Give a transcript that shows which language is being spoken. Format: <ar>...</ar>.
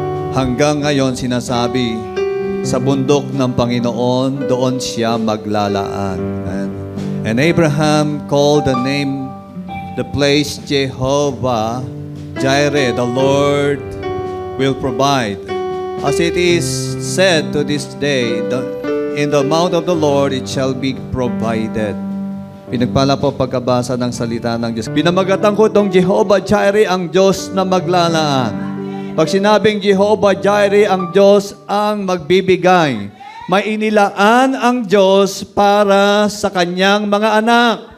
<tl>Hanggang ngayon sinasabi, sa bundok ng Panginoon, doon siya maglalaan.</tl> <en>And Abraham called the place Jehovah Jireh, the Lord will provide. As it is said to this day, in the mount of the Lord it shall be provided.</en> <tl>Pinagpala po pagkabasa ng salita ng Diyos. Pinamagatan ko itong Jehovah Jireh, ang Diyos na maglalaan. Pag sinabing Jehovah Jireh, ang Diyos ang magbibigay, may inilaan ang Diyos para sa kanyang mga anak.</tl>